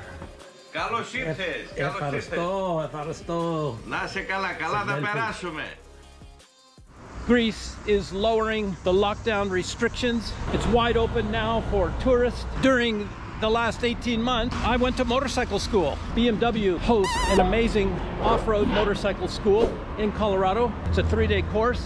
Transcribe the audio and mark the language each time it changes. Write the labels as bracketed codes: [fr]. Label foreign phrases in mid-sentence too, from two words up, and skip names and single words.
[el] Καλώς ήρθες. Ευχαριστώ. Να είσαι καλά, καλά θα περάσουμε. [en] Greece is lowering the lockdown restrictions. It's wide open now for tourists. During the last 18 months, I went to motorcycle school. BMW hosts an amazing off-road motorcycle school in Colorado. It's a 3-day course.